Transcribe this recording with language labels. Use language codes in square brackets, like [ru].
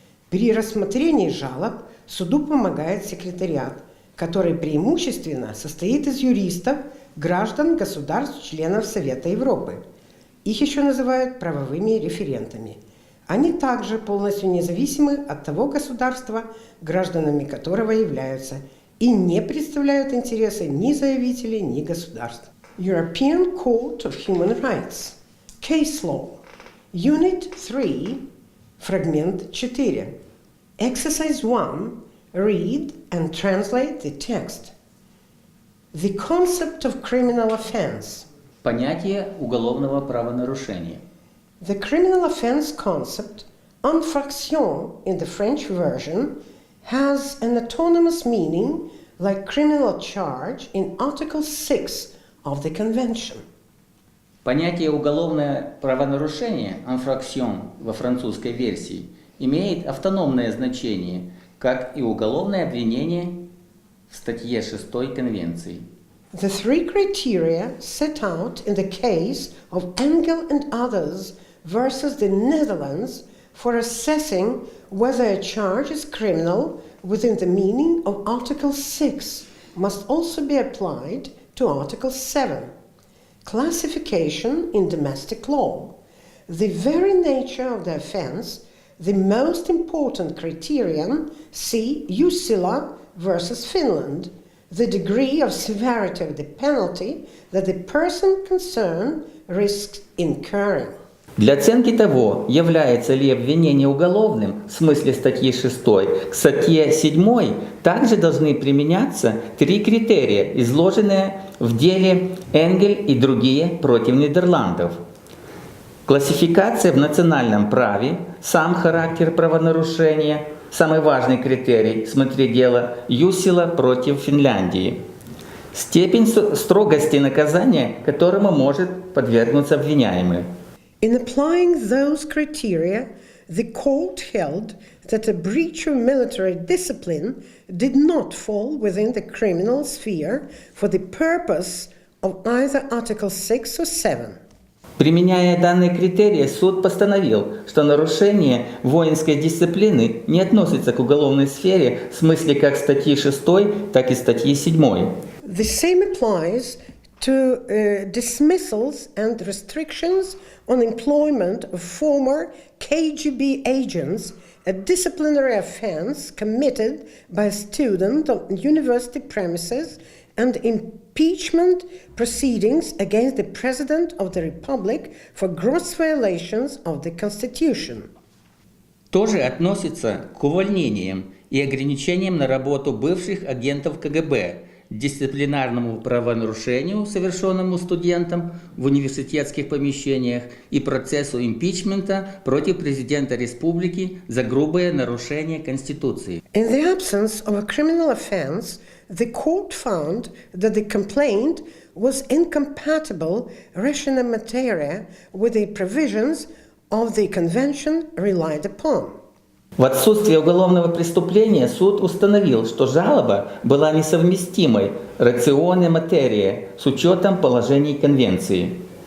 [ru] При рассмотрении жалоб суду помогает секретариат, который преимущественно состоит из юристов, граждан государств-членов Совета Европы. Их еще называют правовыми референтами. Они также полностью независимы от того государства, гражданами которого являются, и не представляют интересы ни заявителей, ни государств. [en] European Court of Human Rights. Case Law. Unit 3. [ru] Фрагмент 4. [en] Exercise 1. Read and translate the text. The concept of criminal offense. [ru] Понятие уголовного правонарушения. [en] The criminal offense concept, infraction in the French version, has an autonomous meaning like criminal charge in Article 6 of the Convention. [ru] Понятие уголовное правонарушение, infraction во французской версии, имеет автономное значение, как и уголовное обвинение в статье 6 Конвенции. [en] The three criteria set out in the case of Engel and others versus the Netherlands for assessing whether a charge is criminal within the meaning of Article 6 must also be applied to Article 7. Classification in domestic law. The very nature of the offense, the most important criterion, see Usila versus Finland, the degree of severity of the penalty that the person concerned risks incurring. [ru] Для оценки того, является ли обвинение уголовным в смысле статьи 6, к статье 7 также должны применяться три критерия, изложенные в деле Энгель и другие против Нидерландов. Классификация в национальном праве, сам характер правонарушения, самый важный критерий, смотри дело Юсила против Финляндии. Степень строгости наказания, которому может подвергнуться обвиняемый. [en] In applying those criteria, the court held that a breach of military discipline did not fall within the criminal sphere for the purpose of either Article 6 or 7. [ru] Применяя данные критерии, суд постановил, что нарушение воинской дисциплины не относится к уголовной сфере в смысле как статьи 6, так и статьи 7. [en] The same applies to dismissals and restrictions on employment of former KGB agents, a disciplinary offense committed by a student on university premises, and impeachment proceedings against the President of the Republic for gross violations of the Constitution. [ru] Тоже относится к увольнениям и ограничениям на работу бывших агентов КГБ, дисциплинарному правонарушению, совершенному студентам в университетских помещениях, и процессу импичмента против президента республики за грубое нарушение Конституции. [en] In the absence of a criminal offense, the court found that the complaint was incompatible rationem materia with the provisions of the convention relied upon. [ru] В отсутствие уголовного преступления суд установил, что жалоба была несовместимой рационе материи с учетом положений Конвенции.